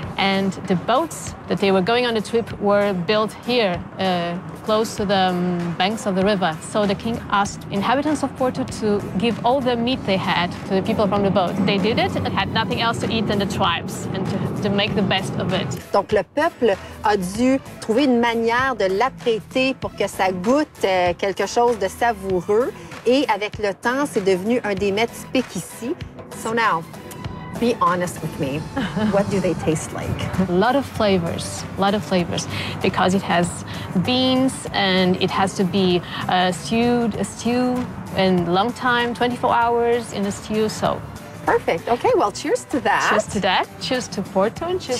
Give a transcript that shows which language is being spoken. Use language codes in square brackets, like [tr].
[en] And the boats that they were going on the trip were built here, close to the banks of the river. So the king asked inhabitants of Porto to give all the meat they had to the people from the boat. They did it and had nothing else to eat than the tribes and to make the best of it. [fr] Donc, le peuple a dû trouver une manière de l'apprêter pour que ça goûte quelque chose de savoureux. Et avec le temps, c'est devenu un des mets typiques ici. [en] So now, be honest with me. What do they taste like? A lot of flavors, because it has beans and it has to be stewed, a stew in long time, 24 hours in a stew. So Perfect. Okay, well, cheers to that. cheers to that, cheers to Porto, and cheers